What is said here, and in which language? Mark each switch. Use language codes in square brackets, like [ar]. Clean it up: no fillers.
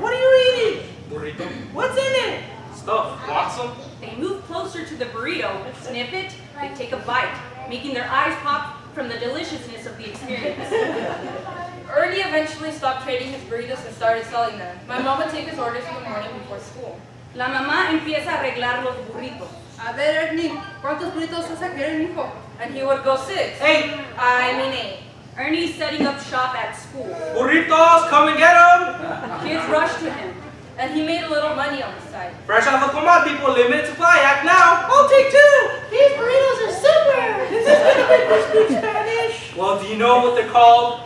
[en] What are you eating? Burrito. What's in it? Stuff. Want some? They move closer to the burrito, sniff it, they take a bite, making their eyes pop from the deliciousness of the experience. Ernie eventually stopped trading his burritos and started selling them. My mom would take his orders in the morning before school. [es] La mamá empieza a arreglar los burritos. A ver, Ernie, ¿cuántos burritos vas a querer, mijo? [en] And he would go 6. 8. I mean 8. Ernie's setting up shop at school. Burritos, come and get them! Kids rush to him. And he made a little money on the side. Fresh off the command, people, limited supply, act now! I'll take 2! These burritos are super! [es] Is this gonna make me speak Spanish? [en] Well, do you know what they're called?